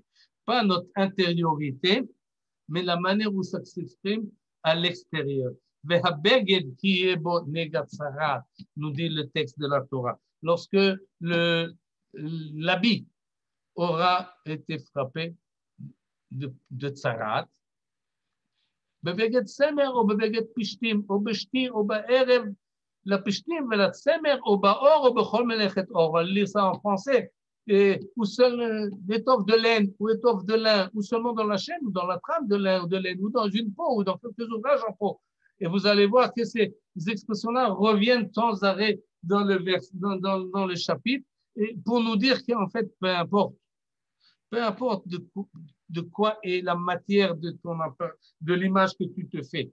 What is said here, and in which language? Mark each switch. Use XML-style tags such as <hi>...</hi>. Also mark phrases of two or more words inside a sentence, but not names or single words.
<fr>Pas notre intériorité, mais la manière où ça s'exprime à l'extérieur. Nous dit le texte de la Torah. Lorsque l'habit aura été frappé de tsarat,</fr> <he>בבגד צמר או בבגד פשתים, או בשתי או בערב לפשתים ולצמר, או באור או בכל מלאכת אור.</he> <fr>On lit ça en français. Ou seul d'étoffe de laine, ou étoffe de lin, ou seulement dans la chaîne, ou dans la trame de lin, ou de laine, ou dans une peau, ou dans quelques ouvrages en peau. Et vous allez voir que ces expressions-là reviennent sans arrêt dans le chapitre, et pour nous dire qu'en fait, peu importe de quoi est la matière de l'image que tu te fais.</fr>